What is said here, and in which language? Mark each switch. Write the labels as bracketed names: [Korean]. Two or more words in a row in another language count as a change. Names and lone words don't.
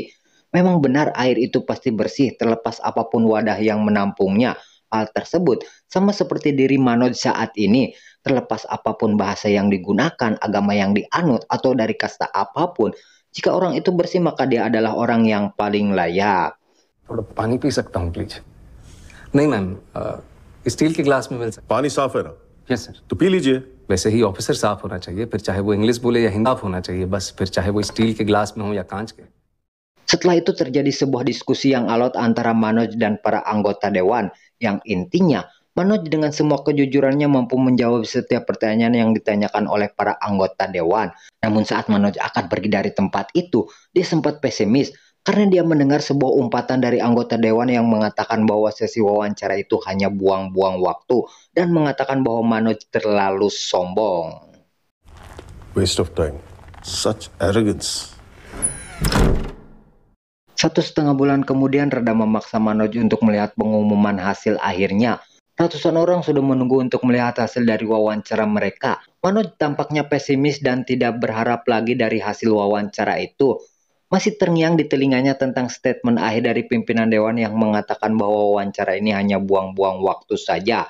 [Indonesian] Memang benar air itu pasti bersih terlepas apapun wadah yang menampungnya. Hal tersebut sama seperti diri Manoj saat ini. Terlepas apapun bahasa yang digunakan, agama yang dianut, atau dari kasta apapun. Jika orang itu bersih maka dia adalah orang yang paling layak. [Hindi] थोड़ा पानी पी सकता हूँ प्लीज? नहीं मैम, स्टील के ग्लास में मिल सकता। पानी साफ है ना? [English] Yes sir. [Hindi] तो पी लीजिए। वैसे ही ऑफिसर साफ होना चाहिए, फिर चाहे वो इंग्लिश बोले या हिंदी, साफ होना चाहिए बस, फिर चाहे वो स्टील के ग्लास में हो या कांच के। [Indonesian] Setelah itu terjadi sebuah diskusi yang alot antara Manoj dan para anggota dewan, yang intinya Manoj dengan semua kejujurannya mampu menjawab setiap pertanyaan yang ditanyakan oleh para anggota dewan. Namun saat Manoj akan pergi dari tempat itu, dia sempat pesimis karena dia mendengar sebuah umpatan dari anggota dewan yang mengatakan bahwa sesi wawancara itu hanya buang-buang waktu dan mengatakan bahwa Manoj terlalu sombong. [English] Waste of time. Such arrogance. [Indonesian] 1,5 bulan kemudian reda memaksa Manoj untuk melihat pengumuman hasil akhirnya. Ratusan orang sudah menunggu untuk melihat hasil dari wawancara mereka. Manoj tampaknya pesimis dan tidak berharap lagi dari hasil wawancara itu. Masih terngiang di telinganya tentang statement akhir dari pimpinan dewan yang mengatakan bahwa wawancara ini hanya buang-buang waktu saja.